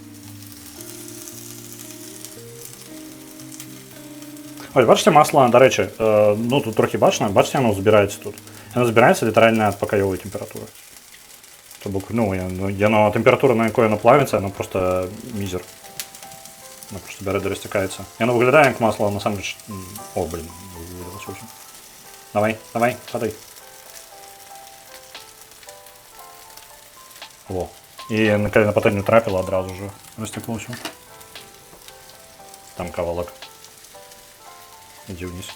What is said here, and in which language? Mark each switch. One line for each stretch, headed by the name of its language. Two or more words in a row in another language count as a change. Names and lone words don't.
Belarusian: Ось, бачыце, масла, дарэчы, ну тут трохі бачна, бачыце, яно збіраецца тут. Яно збіраецца літаральна ад пакаёвай тэмпературы. То бок, яно тэмпература, на якой яно плавіцца, яно просто мізер. Оно просто бярэ да расцякаецца. Яно выглядае як масло,
Russian: на самом деле... О, блин, вылилось очень.
Belarusian: Давай, падай. Во. І калі на патэльню трапіла, адразу ж расцякло ўсё. Там кавалак. Ідзі ўніз.